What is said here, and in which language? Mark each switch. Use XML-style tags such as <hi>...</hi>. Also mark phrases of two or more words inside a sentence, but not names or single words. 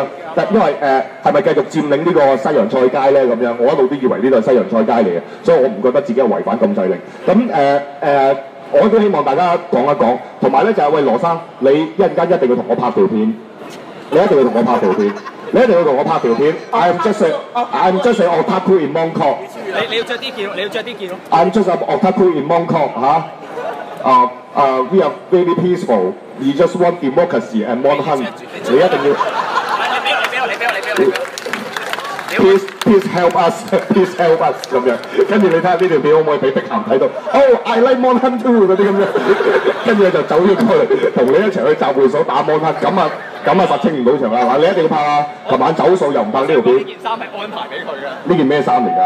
<yue>因為係咪繼續佔領呢個西洋菜街咧咁樣？我一路都以為呢度係西洋菜街嚟嘅，所以我唔覺得自己係違反禁制令。咁我都希望大家講一講，同埋咧就係喂羅生，你一陣間一定要同我拍條片，你一定要同我拍條片，你一定要同我拍條片。</yue> <en>I'm just a otaku in Mongkok。</en> <yue>你要着啲件，你要着啲件咯。</yue> <en>I'm just a otaku in Mongkok 嚇。We are very peaceful. We just want democracy and want hunt。</en> <yue>你一定要。你俾我。</yue> <en>Please help us</en> <yue>咁樣，跟住你睇下呢條片可唔可以俾碧咸睇到 ？</yue> <en>I like Monhan too</en> <yue>嗰啲咁樣，跟住就走咗過嚟，同你一齊去集會所打 Monhan，咁啊實清唔到場啦！嗱，你一定要拍啊！琴晚走數又唔拍呢條片。呢件衫係安排俾佢嘅。呢件咩衫嚟㗎？</yue>